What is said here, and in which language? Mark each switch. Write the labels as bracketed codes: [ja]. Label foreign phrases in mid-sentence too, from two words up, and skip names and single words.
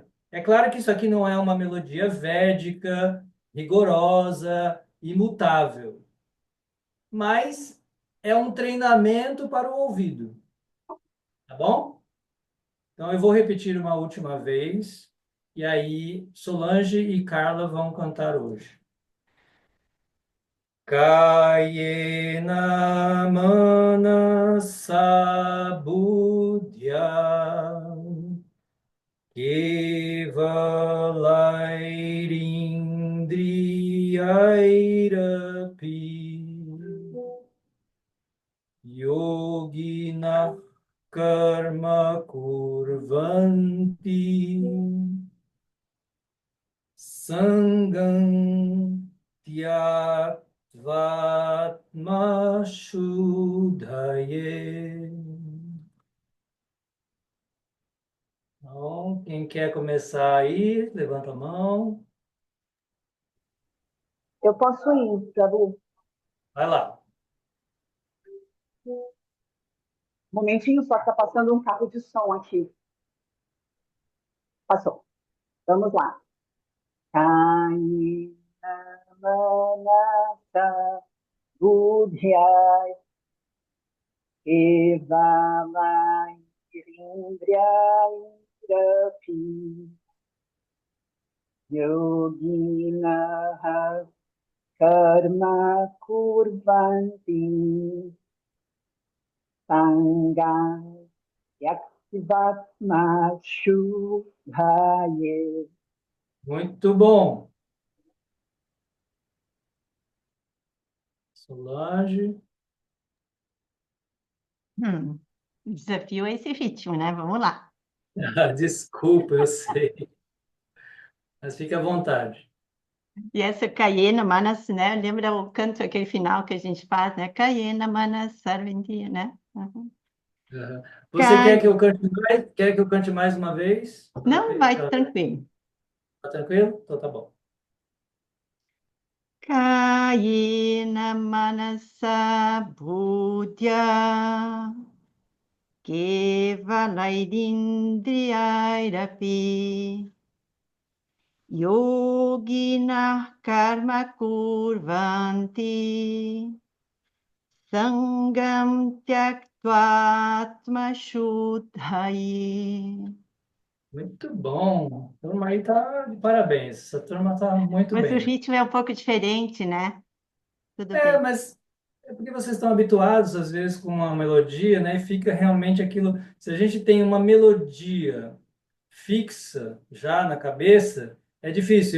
[pt] É claro que isso aqui não é uma melodia védica, rigorosa, imutável, mas é um treinamento para o ouvido, tá bom? Então eu vou repetir uma última vez, e aí Solange e Carla vão cantar hoje. [sa] कायेन मनसा बुद्ध्या केवलैरिन्द्रियैरपि योगिनः कर्म कुर्वन्ति सङ्गं त्यक्त्वात्म शुद्धये. [pt] Então, quem quer começar aí, levanta a mão. Eu posso ir, Prabhu. Vai lá. Um momentinho, só que tá passando um carro de som aqui. Passou. Vamos lá. [sa] कायेन मनसा बुद्ध्या केवलम् इन्द्रियैरपि योगिनः कर्म कुर्वन्ति सङ्गं त्यक्त्वात्म शुद्धये. [pt] Muito bom. Solange. O desafio é esse ritmo, né? Vamos lá. Desculpa, eu sei. Mas fique à vontade. E essa [sa] कायेन मनस्, [pt] né? Lembra o canto, aquele final que a gente faz, né? [sa] कायेन मनस् सर्वेन्द्रिय, [pt] né? Uhum. Uhum. Você quer Cai... que eu cante mais? Quer que eu cante mais uma vez? Não, vai tranquilo. Tá tranquilo? Então tá bom. [sa] कायेन मनसा बुद्ध्या केवलैरिन्द्रियैरपि योगिनः कर्म कुर्वन्ति सङ्गं त्यक्त्वा शुद्धये. [pt] Muito bom. A turma aí tá de parabéns. Essa turma tá muito Mas o bem. ritmo é um pouco diferente, né? Tudo É, bem. mas é porque vocês estão habituados, às vezes, com uma melodia, né? E fica realmente aquilo. Se a gente tem uma melodia fixa já na cabeça, é difícil.